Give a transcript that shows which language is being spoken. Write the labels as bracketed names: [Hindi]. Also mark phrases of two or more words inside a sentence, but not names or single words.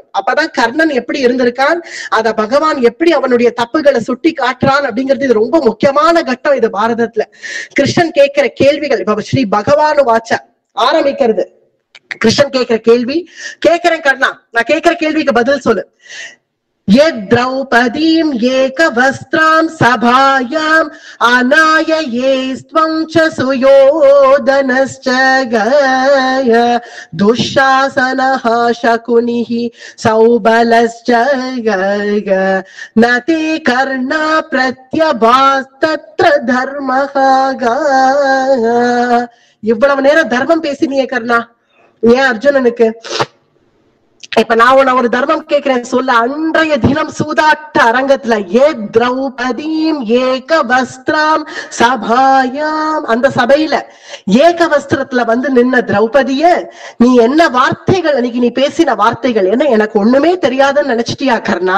[Tamil] அப்பதான் கர்ணன் எப்படி இருந்திருக்கான், அத பகவான் எப்படி அவனுடைய தப்புகளை சுட்டி காட்டுறான் அப்படிங்கிறது இது ரொம்ப முக்கியமான கட்டம் இது பாரதத்துல. கிருஷ்ணன் கேட்கிற கேள்விகள், இப்ப [Sanskrit] श्री भगवानु वाच [Tamil] ஆரம்பிக்கிறது. கிருஷ்ணன் கேட்கிற கேள்வி, கேட்கிறேன் கர்ணா, நான் கேட்கிற கேள்விக்கு பதில் சொல்லு. [Sanskrit] द्रौपदीं एकवस्त्रां सभायाम् अनाययेस्त्वं च सुयोधनश्च गय दुःशासनः शकुनिः सौबलश्च गय न ते कर्णा प्रत्यभास्तत्र धर्मः गय. [Tamil] இவ்வளவு நேரம் தர்மம் பேசினியே கர்ணா, ஏன் அர்ஜுனனுக்கு? இப்ப நான் உன்ன ஒரு தர்மம் கேட்கிறேன் சொல்ல. அன்றைய தினம் சூதாட்ட அரங்கத்துல ஏ [Sanskrit] द्रौपदीम् एक वस्त्राम् सभायाम्, [Tamil] அந்த சபையில ஏக வஸ்திரத்துல வந்து நின்ன திரௌபதிய நீ என்ன வார்த்தைகள், அன்னைக்கு நீ பேசின வார்த்தைகள் என்ன எனக்கு ஒண்ணுமே தெரியாதுன்னு நினைச்சிட்டியா கர்ணா?